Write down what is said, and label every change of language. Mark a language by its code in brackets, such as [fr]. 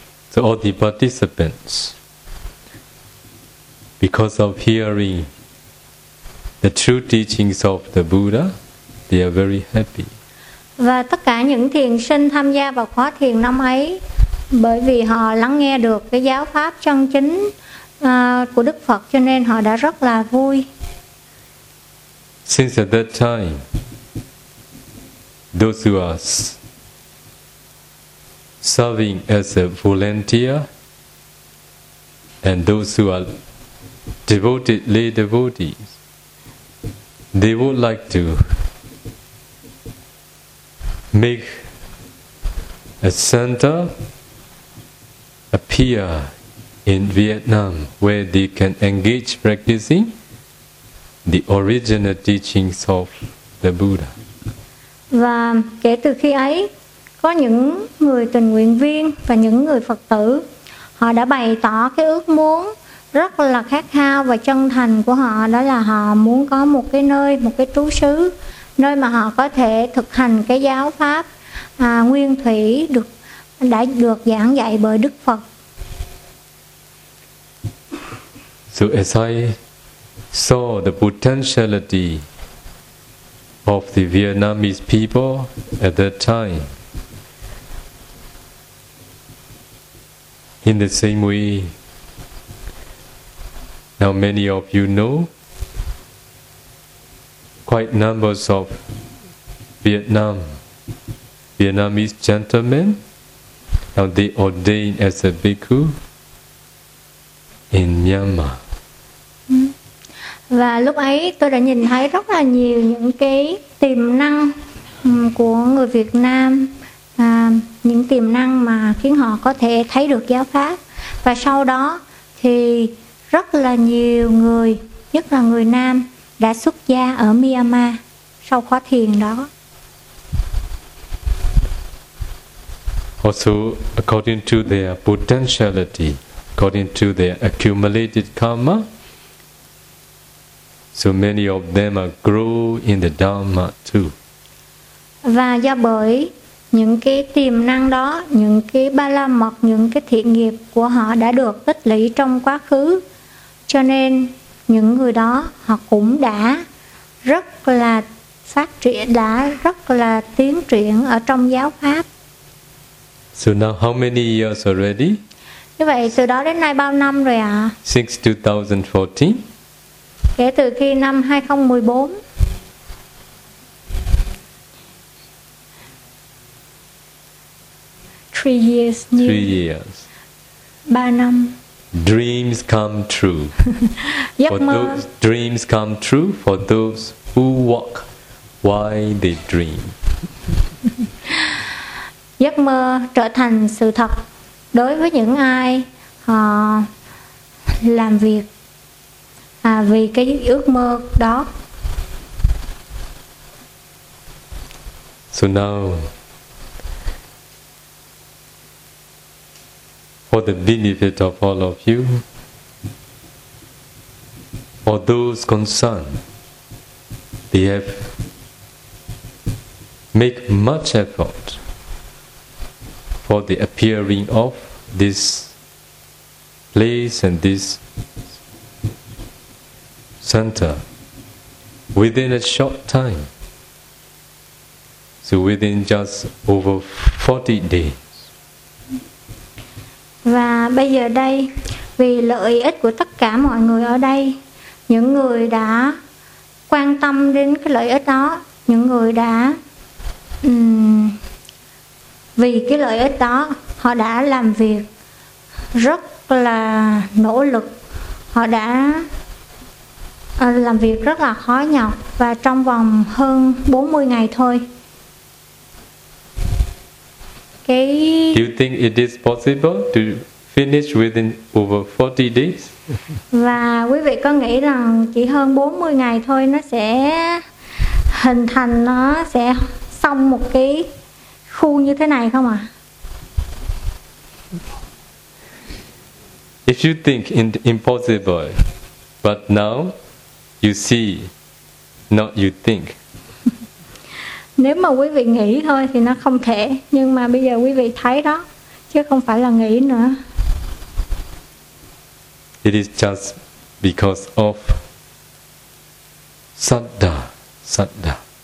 [en] So all the participants, because of hearing the true teachings of the Buddha, they are very happy. [vi] Và tất cả những thiền sinh tham gia vào khóa thiền năm ấy, bởi vì họ lắng nghe được cái giáo pháp chân chính của Đức Phật, cho nên họ đã rất là vui. [en] Since at that time, those who are serving as a volunteer and those who are devoted lay devotees, they would like to make a center appear in Vietnam where they can engage practicing the original teachings of the Buddha. [vi] Và kể từ khi ấy, có những người tình nguyện viên và những người Phật tử, họ đã bày tỏ cái ước muốn rất là khát khao và chân thành của họ, đó là họ muốn có một cái nơi, một cái trú xứ, nơi mà họ có thể thực hành cái giáo pháp nguyên thủy đã được giảng dạy bởi Đức Phật. [en] So as I saw the potentiality of the Vietnamese people at that time, in the same way, now many of you know, quite numbers of Vietnamese gentlemen, now they ordain as a bhikkhu in Myanmar. [vi] Và lúc ấy tôi đã nhìn thấy rất là nhiều những cái tiềm năng của người Việt Nam, những tiềm năng mà khiến họ có thể thấy được giáo pháp. Và sau đó thì rất là nhiều người, nhất là người nam, đã xuất gia ở Myanmar sau khóa thiền đó. [en] Also, according to their potentiality, according to their accumulated karma, so many of them are grow in the Dharma too. [vi] Và do bởi những cái tiềm năng đó, những cái ba la mật, những cái thiện nghiệp của họ đã được tích lũy trong quá khứ, cho nên những người đó họ cũng đã rất là phát triển, đã rất là tiến triển ở trong giáo pháp. [en] So now how many years already? [vi] Như vậy từ đó đến nay bao năm rồi ạ? [en] Since 2014. [vi] Kể từ khi năm 2014. [en] Three years. 3 years. Dreams come true. [vi] Giấc mơ. [en] Dreams come true for those who walk while they dream. [vi] Giấc mơ trở thành sự thật đối với những ai họ làm việc vì cái ước mơ đó. [en] So now, for the benefit of all of you, for those concerned, they have make much effort for the appearing of this place and this center within a short time. So within just over 40 days. [vi] Và bây giờ đây, vì lợi ích của tất cả mọi người ở đây, những người đã quan tâm đến cái lợi ích đó, những người đã vì cái lợi ích đó, họ đã làm việc rất là nỗ lực, họ đã làm việc rất là khó nhọc, và trong vòng hơn 40 ngày thôi. [en] Do you think it is possible to finish within over 40 days? [vi] Và quý vị có nghĩ rằng chỉ hơn 40 ngày thôi nó sẽ hình thành, nó sẽ xong một cái khu như thế này không ạ? [en] If you think impossible, but now you see, not you think. [vi] Nếu mà quý vị nghĩ thôi thì nó không thể, nhưng mà bây giờ quý vị thấy đó, chứ không phải là nghĩ nữa. [en] It is just because of saddha, saddha.